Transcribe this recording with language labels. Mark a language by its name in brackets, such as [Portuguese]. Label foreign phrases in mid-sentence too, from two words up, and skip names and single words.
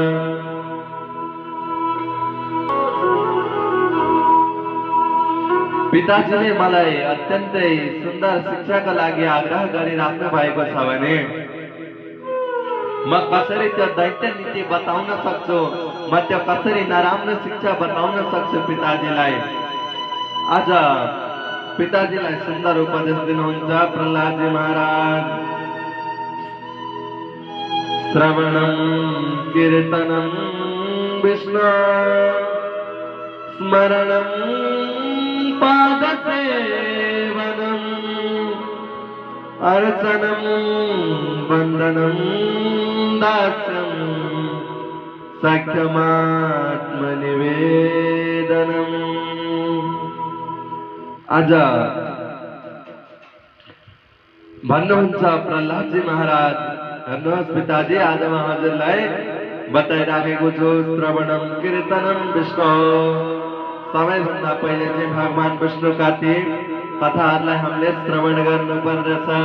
[Nepali] पिताजीले मलाई अत्यन्तै सुन्दर शिक्षाको लागि आग्रह गरिराख्नु भएको छ भने म कसरी त्यो दैत्य नीति बताउन सक्छु, म त्यो कसरी नराम्रो शिक्षा बताउन सक्छु पिताजीलाई। आज पिताजीलाई सुन्दर उपदेश दिनुहुन्छ प्रहलादजी महाराज। [Sanskrit] श्रवणं कीर्तनं विष्णु स्मरणं पादसेवनम् अर्चनं वन्दनं दास्यं सख्यमात्मनिवेदनम्। [Nepali] आज भन्नुहुन्छ प्रहलादजी महाराज, हेर्नुहोस् पिताजी आज म हजुरलाई बताइराखेको छु [Sanskrit] श्रवणम कीर्तनम विष्णु। [Nepali] सबैभन्दा पहिले चाहिँ भगवान विष्णुका ती कथाहरूलाई हामीले श्रवण गर्नु पर्दछ।